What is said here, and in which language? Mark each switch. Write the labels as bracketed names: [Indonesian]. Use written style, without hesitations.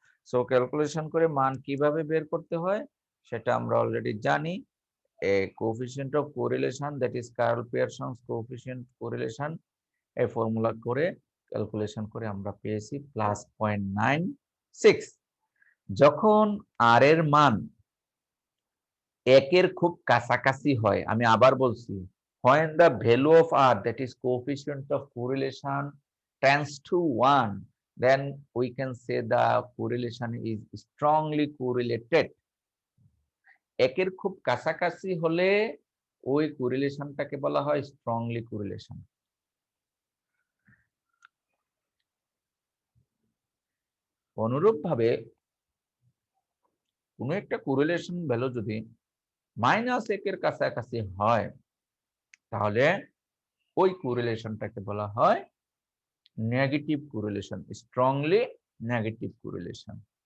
[Bangla] So calculation করে মান কিভাবে বের করতে হয় সেটা আমরা অলরেডি জানি। [English] a coefficient of correlation that is Karl Pearson's coefficient correlation, [Bangla] এই ফর্মুলা করে ক্যালকুলেশন করে আমরা পেয়েছি [English] +0.96। [Bangla] যখন আর এর মান একের খুব কাছাকাছি হয়, আমি আবার বলছি, [English] when the value of r that is coefficient of correlation tends to 1, then we can say the correlation is strongly correlated. [Bangla] একের খুব কাছাকাছি হলে ওই কোরিলেশনটাকে বলা হয় স্ট্রংলি কোরিলেশন। অনুরূপভাবে কোনো একটা কোরিলেশন ভ্যালু যদি -1 কাছাকাছি হয় তাহলে ওই কোরিলেশনটাকে বলা হয় negative correlation, strongly negative correlation.